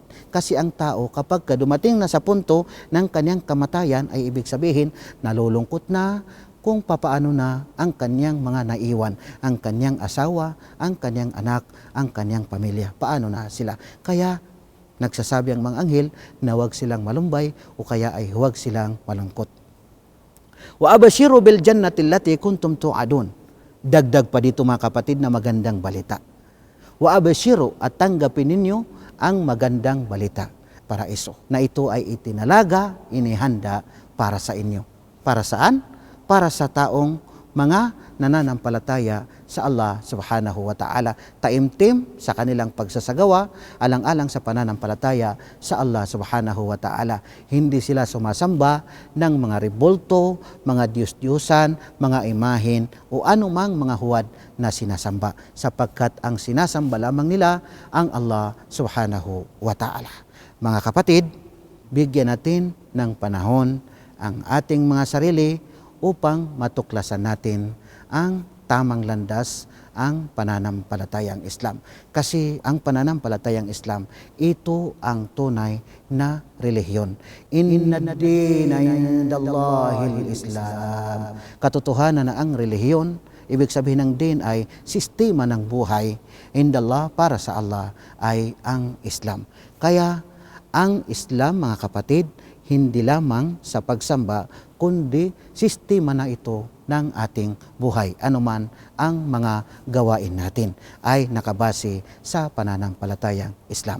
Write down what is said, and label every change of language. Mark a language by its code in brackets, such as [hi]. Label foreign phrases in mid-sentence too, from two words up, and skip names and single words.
[tl] Kasi ang tao kapag dumating na sa punto ng kanyang kamatayan ay ibig sabihin nalulungkot na kung papaano na ang kanyang mga naiwan, ang kanyang asawa, ang kanyang anak, ang kanyang pamilya. Paano na sila? Kaya nagsasabi ang mga anghel na huwag silang malumbay o kaya ay huwag silang malungkot. [ar] وأبشروا بالجنة التي كنتم توعدون. [tl] Dagdag pa dito mga kapatid na magandang balita. [ar] وأبشروا, [tl] at tanggapin ninyo ang magandang balita, paraiso, na ito ay itinalaga, inihanda para sa inyo. Para saan? Para sa taong mga nananampalataya sa Allah [ar] سبحانه وتعالى. [tl] Taimtim sa kanilang pagsasagawa, alang-alang sa pananampalataya sa Allah [ar] سبحانه وتعالى. [tl] Hindi sila sumasamba ng mga rebulto, mga diyos-diyusan, mga imahin o anumang mga huwad na sinasamba, sapagkat ang sinasamba lamang nila ang Allah [ar] سبحانه وتعالى. [tl] Mga kapatid, bigyan natin ng panahon ang ating mga sarili upang matuklasan natin ang tamang landas, ang pananampalatayang Islam. Kasi ang pananampalatayang Islam, ito ang tunay na relihiyon. [ar] إن الدين عند الله الإسلام. [tl] Katotohanan na ang relihiyon, ibig sabihin ng din ay sistema ng buhay, indallah, para sa Allah, ay ang Islam. Kaya ang Islam, mga kapatid, hindi lamang sa pagsamba, kundi sistema na ito ng ating buhay. Anuman ang mga gawain natin ay nakabase sa pananampalatayang Islam.